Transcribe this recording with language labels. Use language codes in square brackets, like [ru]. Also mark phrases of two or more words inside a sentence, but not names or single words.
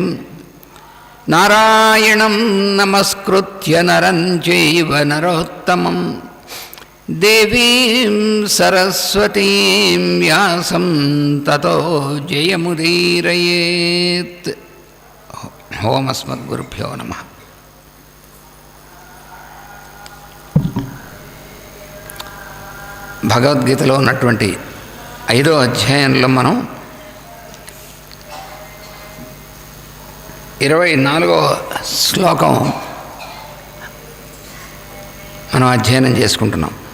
[sa] नारायणं नमस्कृत्य नरं चैव नरोत्तमं देवीं सरस्वतीं व्यासं ततो जयमुदीरयेत्। ओम अस्मद्गुरुभ्यो नमः। [te] భగవద్గీతలో ఉన్నటువంటి 5వ అధ్యాయంలో మనం 24వ శ్లోకం మనం అధ్యయనం చేసుకుంటున్నాం.